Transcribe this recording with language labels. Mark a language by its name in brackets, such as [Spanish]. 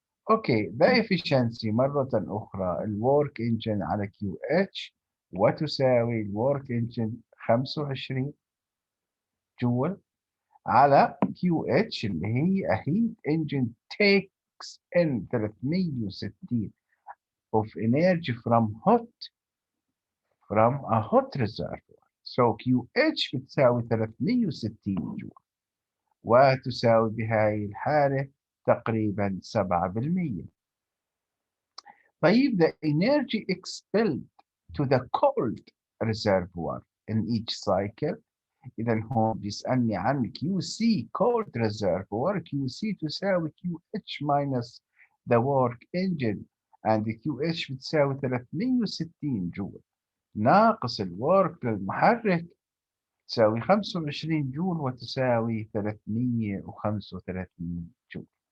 [English] Okay, the efficiency [Arabic] مرة أخرى [English] الwork engine على QH وتساوي الwork engine 25 جول على QH اللي هي a heat engine takes in 360 of energy from a hot reservoir. [Arabic] So QH بتساوي 360 جول وتساوي بهاي الحالة تقريبا 7%. [English] طيب the energy expelled to the cold reservoir in each cycle. [Arabic] إذا هون بيسألني عن QC cold reservoir. QC تساوي QH [English] minus the work engine and [Arabic] QH بتساوي 360 جول ناقص الورك للمحرك تساوي 25 جول وتساوي 335 جول.